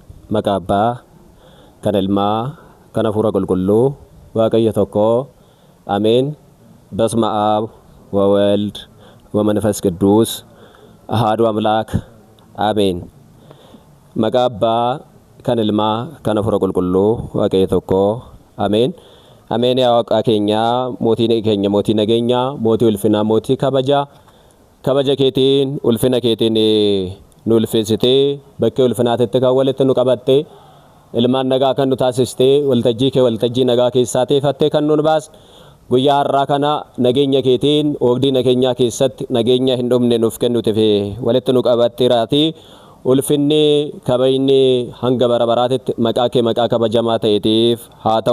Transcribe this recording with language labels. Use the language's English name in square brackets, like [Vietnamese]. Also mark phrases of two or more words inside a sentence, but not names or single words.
[Oromo] maqabbaa kan ilmaa kan hafuura qulqulluu waaqayyo tokko [Geez] አሜን። በስመ አብ ወወልድ ወመንፈስ ቅዱስ አሐዱ አምላክ አሜን። [Oromo] maqabbaa kan ilmaa kan hafuura qulqulluu waaqayyo tokko [Geez] አሜን። አሜን። [Oromo] yaa waaqa keenya mootii keenya mootii nageenya mootii ulfina mootii kabaja keetiin ulfina keetiin nu ulfeessitee bakkee ulfinaatti kan walitti nu qabatte ilmaan nagaa kan nu taasiste waltajjii nagaa keessaa teeffattee kan nu baas guyyaa har'aa kana nageenya keetiin oogdii nageenyaa keessatti nageenya hin dhumne nuuf kennuuf walitti nu qabatteeraati ulfinni kabajni hanga bara baraatti maqaa kee maqaa kabajamaa ta'eetiif haa ta'u.